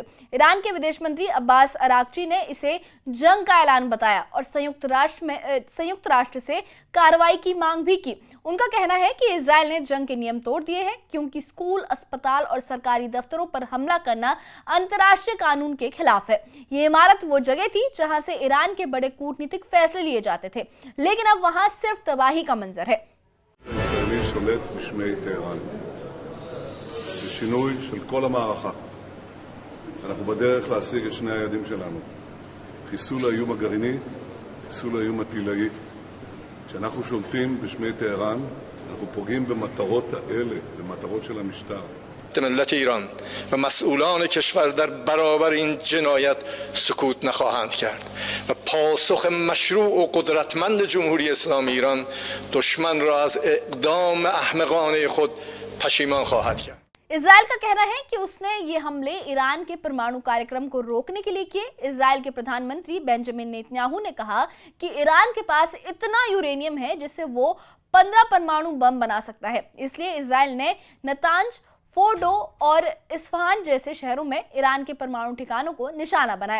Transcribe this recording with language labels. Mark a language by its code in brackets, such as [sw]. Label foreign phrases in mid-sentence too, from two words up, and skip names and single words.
[hi] ईरान के विदेश मंत्री अब्बास अराक्ची ने इसे जंग का ऐलान बताया और संयुक्त राष्ट्र से कार्रवाई की मांग भी की। उनका कहना है कि इजराइल ने जंग के नियम तोड़ दिए हैं, क्योंकि स्कूल, अस्पताल और सरकारी दफ्तरों पर हमला करना अंतर्राष्ट्रीय कानून के खिलाफ है। ये इमारत वो जगह थी जहां से ईरान के बड़े कूटनीतिक फैसले लिए जाते थे, लेकिन अब वहां सिर्फ तबाही का मंजर है। [he] הישראלי שולט בשמי טהרן. זה שינוי של כל המערכה. אנחנו בדרך להשיג את שני היעדים שלנו. חיסול האיום הגרעיני, חיסול האיום הטילאי. כשאנחנו שולטים בשמי טהרן, אנחנו פוגעים במטרות האלה, במטרות של המשטר. [fa] ملت ایران و مسئولان کشور در برابر این جنایت سکوت نخواهند کرد و پاسخ مشروع و قدرتمند جمهوری اسلامی ایران دشمن را از اقدام احمقانه خود پشیمان خواهد کرد. [hi] इजराइल का कहना है कि उसने ये हमले ईरान के परमाणु कार्यक्रम को रोकने के लिए किए। इजराइल के प्रधानमंत्री बेंजामिन नेतन्याहू ने कहा कि ईरान के पास इतना यूरेनियम है जिससे वो 15 परमाणु बम बना सकता है। इसलिए इजराइल ने नतांज, फोर्डो और इस्फहान जैसे शहरों में ईरान के परमाणु ठिकानों को निशाना बनाया।